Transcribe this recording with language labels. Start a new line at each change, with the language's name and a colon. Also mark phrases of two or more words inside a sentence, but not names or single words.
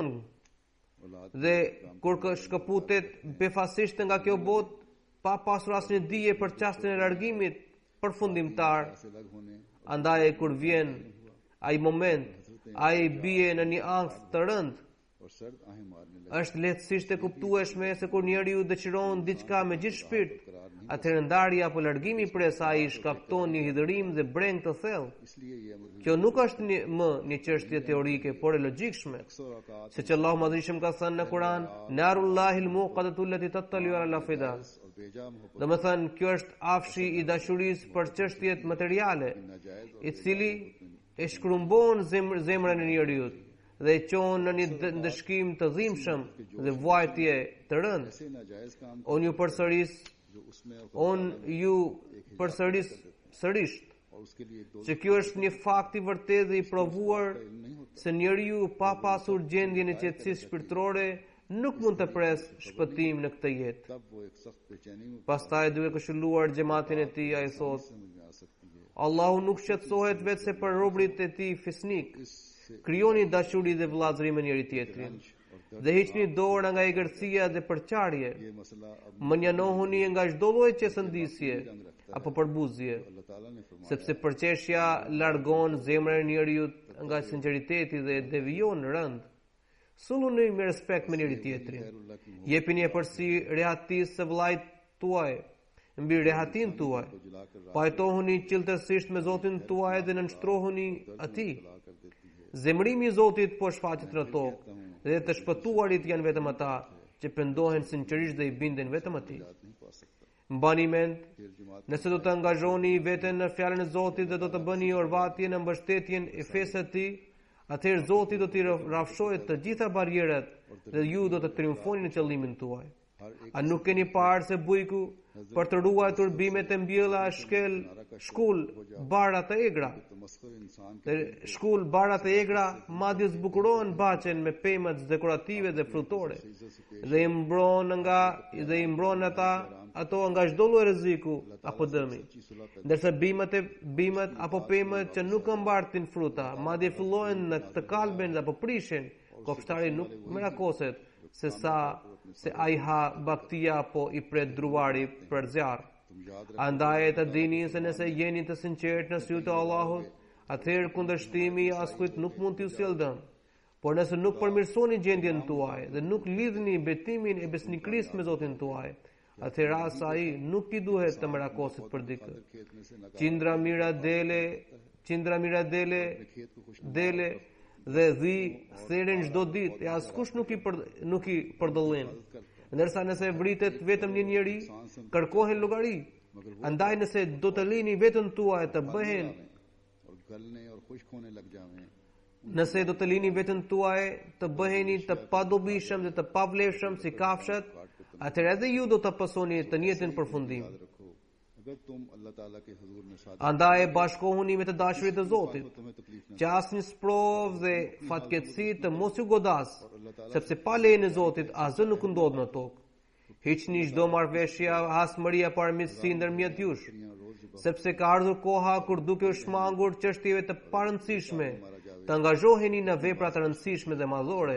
Albanian: Dhe kur shkëputet befasisht nga kjo botë, pa pasur asnjë dije për çastin e largimit përfundimtar, andaj kur vjen ai moment, ai bie në një ankth të rënd
Urdu: اور سرد آہیں مارنے لگے.
Albanian: Është lehtësisht e kuptueshme se kur njeriu dëshiron diçka me gjithë shpirt, atëherë ndarja apo largimi prej saj shkakton një hidhërim dhe breng të thellë.
Urdu: اس لیے یہ امر
Albanian: Kjo nuk është një çështje teorike, por e logjikshme. Siç Allahu Madhrishëm ka thënë në Kur'an,
Arabic: "نار الله الموقدة التي تطلع على الأفئدة."
Urdu: اور بے جا محبت
Albanian: Domethënë, kjo është afshi i dashurisë për çështjet materiale, i cili e shkrumbon zemrën e njeriu dhe e çon në një ndëshkim të dhimbshëm dhe vuajtje të rëndë.
Urdu: سے ناجائز کام
Albanian: Unë ju përsëris,
Urdu: جو اس میں
Albanian: sërish
Urdu: اور اس کے لیے ایک دو
Albanian: se kjo është një fakt i vërtetë dhe i provuar se njeriu pa pasur gjendjen e qetësisë shpirtërore nuk mund të pres shpëtim në këtë jetë.
Urdu: تب وہ ایک سخت بے چینی میں
Albanian: Pastaj duke këshilluar xhamatin e tij, ai thotë:
Urdu: سمجھ میں آ سکتی ہے.
Albanian: Allahu nuk shqetësohet vetë se për robrit e tij fisnik.
Urdu: इससे
Albanian: Krijoni dashuri dhe vëllazëri me njëri tjetrin dhe hiqni dorë nga egërcia dhe përçarje.
Urdu: یہ مسئلہ اب
Albanian: Më njanohuni nga çdo lloj qesëndisje apo përbuzje,
Urdu: اللہ تعالیٰ نے فرمایا
Albanian: sepse përqeshja largon zemrën e njeriu nga sinqeriteti dhe e devijon rënd. Suluni me respekt me njëri tjetrin. Jepini e përsi rehatisë së vllait tuaj, mbi rehatin tuaj. Pajtohuni qiltërsisht me Zotin tuaj dhe nënshtrohuni atij.
Urdu: کر دیتی ہے.
Albanian: Zemrimi i Zotit po shfaqet në tokë dhe të shpëtuarit janë vetëm ata që pendohen sinqerisht dhe i binden vetëm atij.
Urdu: نہیں پا سکتا.
Albanian: Mbani mend,
Urdu: پھر جماعت
Albanian: nëse do të angazhoni veten në fjalën e Zotit dhe do të bëni orvatje në mbështetjen e fesë së tij, atëherë Zoti do t'i rrafshojë të gjitha barrierat dhe ju do të triumfoni në qëllimin tuaj.
Urdu: ہر ایک
Albanian: A nuk keni parë se bujku për të ruajtur bimet e mbjella shkel shkull barat e egra?
Urdu: تمسخر انسان کے
Albanian: Dhe shkull barat e egra madje zbukurohen baçen me pemët dekorative dhe frutore dhe i mbron ato nga çdo lloj rreziku apo dëmi. Ndërsa bimët apo pemët që nuk mbartin fruta, madje fillojnë në të kalben apo prishin, kopshtari nuk merakoset se ai ha baktia apo i pret druari për zjarr.
Urdu: تم یاد
Albanian: Andaj të dini se nëse jeni të sinqert në sytë e Allahut, atëherë kundërshtimi i askujt nuk mund t'ju sjellë dëm. Por nëse nuk përmirësoni gjendjen tuaj dhe nuk lidhni betimin e besnikërisë me Zotin tuaj, atëherë as ai nuk i duhet të merakosit për dikë.
Urdu: کھیت میں سے نہ
Albanian: Qindra mira dele dhe dhi theren çdo ditë e askush nuk i përdallin. Ndërsa nëse vritet vetëm një njeri, kërkohen llogari. Andaj nëse do të lini veten tuaj të bëhen,
Urdu: اور گلنے اور خشک ہونے لگ جاویں.
Albanian: nëse do të lini veten tuaj të bëheni të padobishëm dhe të pavlefshëm si kafshët, atëherë edhe ju do të pasoni të njëjtin përfundim.
Urdu: یاد رکھو، اگر تم اللہ تعالیٰ کے حضور میں ساتھ
Albanian: Andaj bashkohuni me të dashurit të Zotit,
Urdu: تمہیں تکلیف نہ
Albanian: që asnjë sprov dhe fatkeqësi të mos ju godas, sepse pa lejen e Zotit asgjë nuk ndodh në tokë. Hiqni çdo marrëveshje hasmëri apo armiqësi ndërmjet jush, sepse ka ardhur koha kur duke u shmangur çështjeve të parëndësishme, të angazhoheni në vepra të rëndësishme dhe madhore.